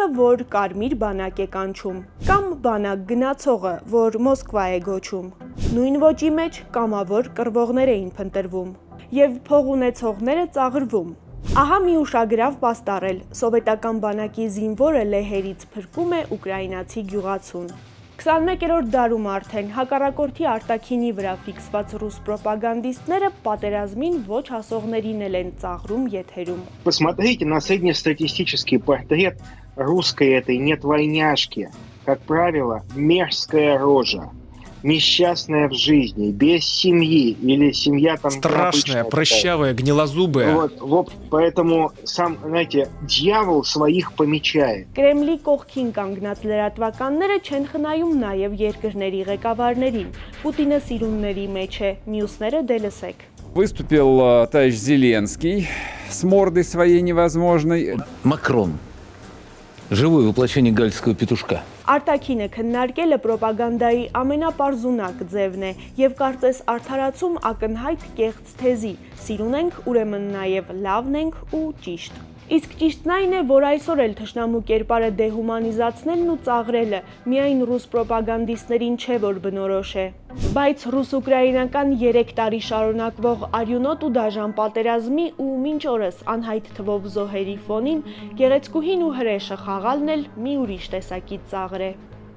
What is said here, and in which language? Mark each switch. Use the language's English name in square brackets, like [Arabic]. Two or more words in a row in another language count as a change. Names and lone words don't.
[Armenian] որ կարմիր բանակ է կանչում, կամ բանակ գնացողը, որ Մոսկվա է գոչում։ Նույն ոճի մեջ կամավոր կռվողներ էին փնտրվում, եւ փող ունեցողները ծաղրվում։ Ահա մի ուշագրավ պաստառ էլ, սովետական բանակի զինվորը լեհերից փրկում է ուկրաինացի գյուղացուն։ 21-րդ դարում արդեն հակառակորդի արտաքինի վրա ֆիքսված ռուս պրոպագանդիստները պատերազմին ոչ հասողներին են ծաղրում եթերում։ [Russian] Посмотрите на среднестатистический портрет русской этой нетвойняшки. Как правило, мерзкая рожа, несчастная в жизни, без семьи или семья там... Страшная, прыщавая, гнилозубая. Вот, поэтому сам, знаете, дьявол своих помечает. [Armenian] Կրեմլի կողքին կանգնած լրատվականները չեն խնայում նաև երկրների ղեկավարներին։ Պուտինը սիրունների մեջ է, մյուսները դե լսեք։ [Russian] Выступил товарищ Зеленский с мордой своей невозможной. Макрон. Живое воплощение гальского петушка. [Armenian] Արտաքինը քննարկելը պրոպագանդայի ամենապարզունակ ձևն է եւ կարծես արդարացում ակնհայտ կեղծ թեզի. սիրուն ենք, ուրեմն նաեւ լավն ենք ու ճիշտ։ Իսկ ճիշտն այն է, որ այսօր էլ թշնամու կերպարը դեհումանիզացնելն ու ծաղրելը միայն ռուս պրոպագանդիստներին չէ, որ բնորոշ է, բայց ռուս-ուկրաինական 3 տարի շարունակվող արյունոտ ու դաժան պատերազմի ու մինչ օրս անհայտ թվով զոհերի ֆոնին գեղեցկուհին ու հրեշը խաղալն էլ մի ուրիշ տեսակի ծաղր է։